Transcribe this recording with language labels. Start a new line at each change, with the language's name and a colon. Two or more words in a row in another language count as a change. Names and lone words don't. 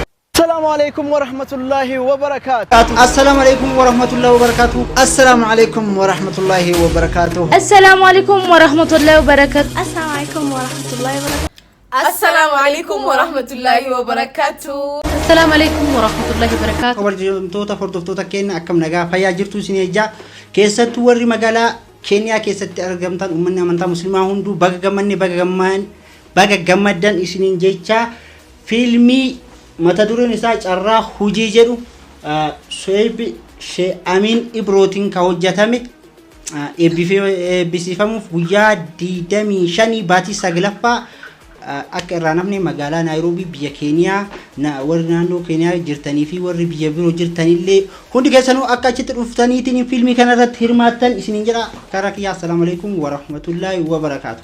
Arabic: السلام عليكم ورحمة الله وبركاته. السلام عليكم ورحمة الله وبركاته. السلام عليكم ورحمة الله وبركاته. السلام عليكم ورحمة الله وبركاته. السلام عليكم ورحمة الله وبركاته. السلام عليكم ورحمة الله وبركاته. السلام عليكم ورحمة الله وبركاته.
Oromo: Kabajamtoota hordoftoota keenya akkam nagaa fayyaa jirtu isin eejjaa keessattuu warri magaalaa Keeniyaa keessatti argamtan uummanni amantaa musliimaa hunduu baga gammaddan isiniin jecha fiilmii mata dureen isaa carraa hujii jedhu Suheeb Sheikh Amin Ibrootiin ka hojjetame eebbisiifamuuf guyyaa 25 baatii 9ffaa akka irraa nafne magaalaa Naayiroobii biyya Keeniyaa warri naannoo Keeniyaa jirtanii fi warri biyya biroo jirtanillee hundi keessanuu akka achitti dhuftaniitiin fiilmii kana irratti hirmaattan isiniin jedha karaa kiyyaa
Arabic: السلام عليكم ورحمة الله وبركاته.